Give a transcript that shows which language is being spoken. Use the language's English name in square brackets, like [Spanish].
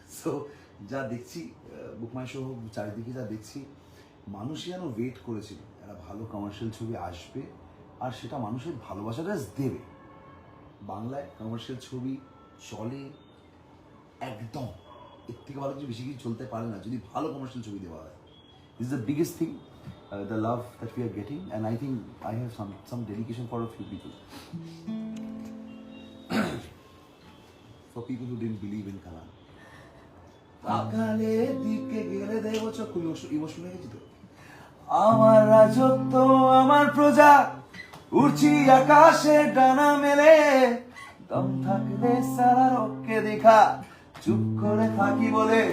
[Bangla] So যা দেখছি বুকমাই show চারিদিকে যা দেখছি, মানুষই যেন ওয়েট করেছিল একটা ভালো কমার্শিয়াল ছবি আসবে, আর সেটা মানুষের ভালোবাসাটা দেবে। বাংলায় কমার্শিয়াল ছবি চলে একদম, এর থেকে ভালো কিছু বেশি কিছু চলতে পারে না যদি ভালো কমার্শিয়াল ছবি দেওয়া হয়। [English] This is the biggest thing, the love that we are getting, and I think I have some dedication for a few people. For people who didn't believe in Kalan. [Bangla] আকালে দিকে গেলে দেব চক্ষু, ইমোশনাল হয়ে গেছি তো। আমার রাজত্ব আমার প্রজা, উড়ছি আকাশে ডানা মেলে, দম থাকলে সারা রক্ষে দেখা, চুপ করে থাকি বলে